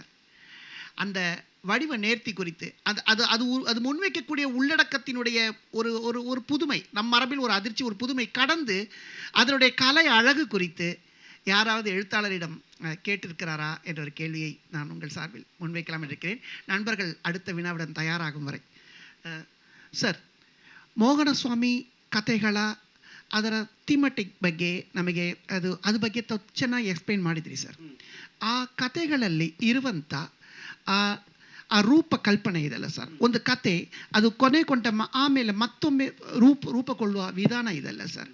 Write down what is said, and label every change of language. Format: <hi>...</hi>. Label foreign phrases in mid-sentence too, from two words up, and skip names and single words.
<ta>அந்த வடிவ நேர்த்தி குறித்து அது முன்வைக்கக்கூடிய உள்ளடக்கத்தினுடைய ஒரு ஒரு ஒரு புதுமை, நம் மரபில் ஒரு அதிர்ச்சி, ஒரு புதுமை கடந்து அதனுடைய கலை அழகு குறித்து யாராவது எழுத்தாளரிடம் கேட்டிருக்கிறாரா என்ற ஒரு கேள்வியை நான் உங்கள் சார்பில் முன்வைக்கலாம் இருக்கிறேன். நண்பர்கள் அடுத்த வினாவுடன் தயாராகும் வரை.</ta> <kn>ಸರ್, ಮೋಹನಸ್ವಾಮಿ ಕಥೆಗಳ ಅದರ ಥೀಮೆಟಿಕ್ ಬಗ್ಗೆ ನಮಗೆ ಅದ್ರ ಬಗ್ಗೆ ಚೆನ್ನಾಗಿ ಎಕ್ಸ್ಪ್ಲೇನ್ ಮಾಡಿದ್ರಿ ಸರ್. ಆ ಕಥೆಗಳಲ್ಲಿ ಇರುವಂಥ ಆ ರೂಪಕಲ್ಪನೆ ಇದೆಲ್ಲ ಸರ್, ಒಂದು ಕತೆ ಅದು ಕೊನೆಗೊಂಡ ಆಮೇಲೆ ಮತ್ತೊಮ್ಮೆ ರೂಪುಗೊಳ್ಳುವ ವಿಧಾನ ಇದೆಲ್ಲ ಸರ್.</kn>